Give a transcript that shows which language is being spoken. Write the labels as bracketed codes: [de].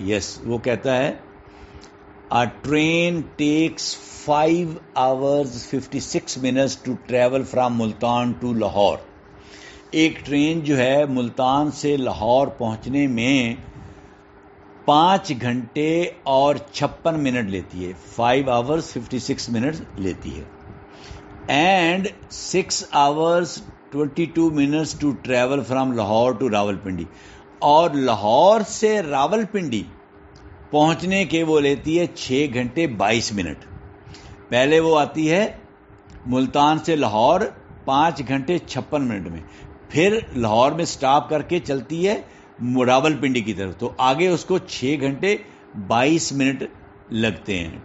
[en] yes, [ur] وہ کہتا ہے [en] A train takes 5 hours 56 minutes to travel from Multan to Lahore. [ur] ایک ٹرین جو ہے ملتان سے لاہور پہنچنے میں 5 گھنٹے اور 56 منٹ لیتی ہے. [en] 5 hours 56 minutes [ur] لیتی ہے. [en] And 6 hours 22 minutes to travel from Lahore to Rawalpindi. [ur] اور لاہور سے راولپنڈی پہنچنے کے وہ لیتی ہے 6 گھنٹے 22 منٹ. پہلے وہ آتی ہے ملتان سے لاہور 5 گھنٹے 56 منٹ میں, پھر لاہور میں سٹاپ کر کے چلتی ہے راولپنڈی کی طرف, تو آگے اس کو 6 گھنٹے 22 منٹ لگتے ہیں.